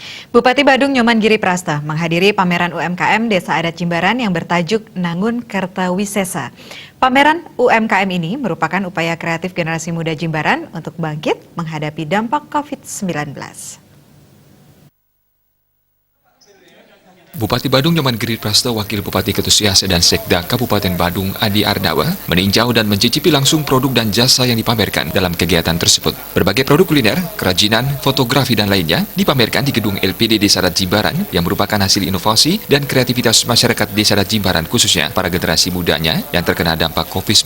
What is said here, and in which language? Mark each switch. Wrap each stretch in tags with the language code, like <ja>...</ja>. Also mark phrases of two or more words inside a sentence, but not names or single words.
<id>Bupati Badung Nyoman Giri Prasta menghadiri pameran UMKM Desa Adat Jimbaran yang bertajuk Nangun Kertawisesa. Pameran UMKM ini merupakan upaya kreatif generasi muda Jimbaran untuk bangkit menghadapi dampak COVID-19. Bupati Badung Nyoman Giri Prasta, Wakil Bupati Ketusiasa dan Sekda Kabupaten Badung Adi Ardawa meninjau dan mencicipi langsung produk dan jasa yang dipamerkan dalam kegiatan tersebut. Berbagai produk kuliner, kerajinan, fotografi dan lainnya dipamerkan di gedung LPD Desa Adat Jimbaran yang merupakan hasil inovasi dan kreativitas masyarakat Desa Adat Jimbaran, khususnya para generasi mudanya yang terkena dampak COVID-19.</id>